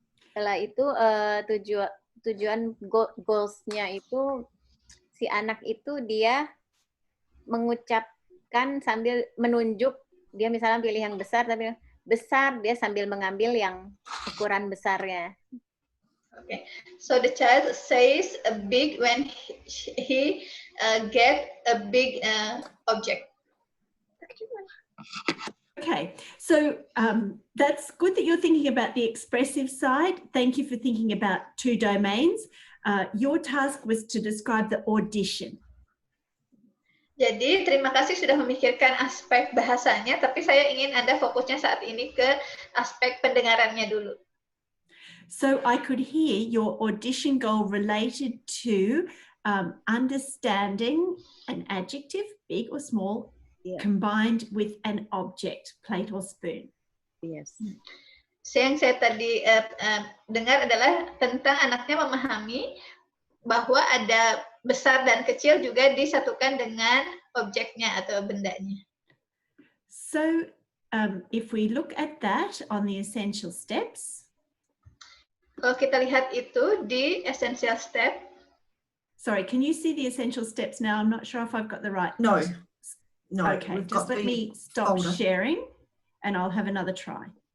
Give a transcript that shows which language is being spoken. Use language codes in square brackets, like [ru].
[id] Setelah itu tujuan goals-nya itu si anak itu dia mengucapkan sambil menunjuk, dia misalnya pilih yang besar tapi besar, dia sambil mengambil yang ukuran besarnya. [en] Okay, so the child says a big when he get a big object. Okay, so that's good that you're thinking about the expressive side. Thank you for thinking about two domains. Your task was to describe the audition. [id] Jadi terima kasih sudah memikirkan aspek bahasanya, tapi saya ingin Anda fokusnya saat ini ke aspek pendengarannya dulu. [en] So I could hear your audition goal related to understanding an adjective, big or small, combined with an object, plate or spoon. Yes. [id] Yang saya tadi dengar adalah tentang anaknya memahami bahwa ada besar dan kecil juga disatukan dengan objeknya atau bendanya. [en] So if we look at that on the essential steps. [id] Kalau kita lihat itu di essential step. [en] Sorry, can you see the essential steps now? I'm not sure if I've got the right. No. Okay, just let me stop sharing and I'll have another try.